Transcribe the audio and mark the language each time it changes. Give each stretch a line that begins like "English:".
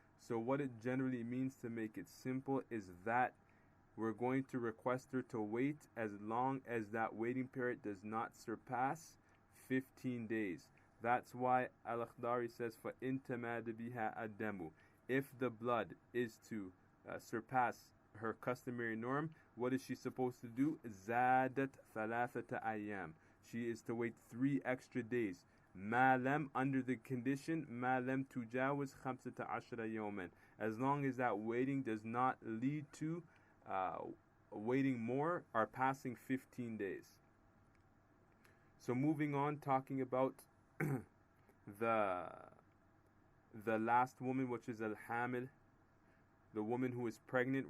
English: So what it generally means, to make it simple, is that we're going to request her to wait as long as that waiting period does not surpass 15 days. That's why Al-Akhdari says, فَإِن تَمَادَ بِهَا الدَّمُ. If the blood is to surpass her customary norm, what is she supposed to do?
Arabic: زَادَتْ ثَلَاثَةَ أَيَّامٍ.
English: She is to wait 3 extra days.
Arabic: مَا لَمْ, under the condition, مَا لَمْ تُجَاوِزْ 15 يَوْمًا.
English: As long as that waiting does not lead to waiting more or passing 15 days. So moving on, talking about the last woman, which is al-hamil, the woman who is pregnant.